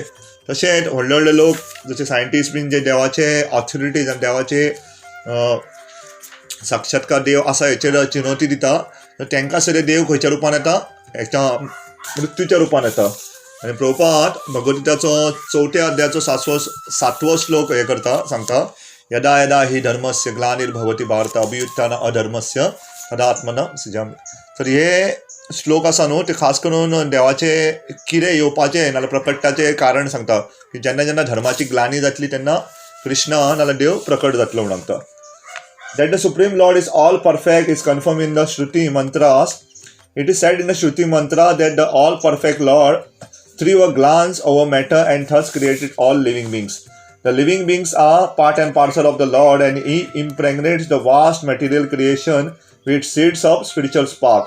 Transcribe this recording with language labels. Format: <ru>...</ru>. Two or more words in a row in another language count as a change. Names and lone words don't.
<kok>तशेंच व्हडले व्हडले लोक जशे सायंटिस्ट बीन जे देवाचे ऑथॉरिटीज आनी देवाचे साक्षात्कार देव आसा हेचेर चुनवती दिता, तर तांकां सगळे देव खंयच्या रुपान येता, हेच्या मृत्यूच्या रुपान येता. आणि प्रभुपाद भगवद्गीताचो 4थ्या अध्यायाचो 7वो श्लोक हे करता, सांगता</kok> <sa>यदा यदा हि धर्मस्य ग्लानिर्भवति भारत अभियुत्थान अधर्मस्य तदात्मनः सृजामि.</sa> <kok>तर हे श्लोक आसा न्हू, ते खास करून देवाचे कितें येवपाचें नाल्यार प्रकटाचें कारण सांगता की जेन्ना जेन्ना धर्माची ग्लानी जातली तेन्ना कृष्ण नाल्यार देव प्रकट जातलो म्हणून सांगता.</kok> <en>That the Supreme Lord is all perfect is confirmed in the Shruti mantras. It is said in the Shruti mantra that the all perfect Lord threw a glance over matter and thus created all living beings. The living beings are part and parcel of the Lord, and He impregnates the vast material creation with seeds of spiritual spark.</en>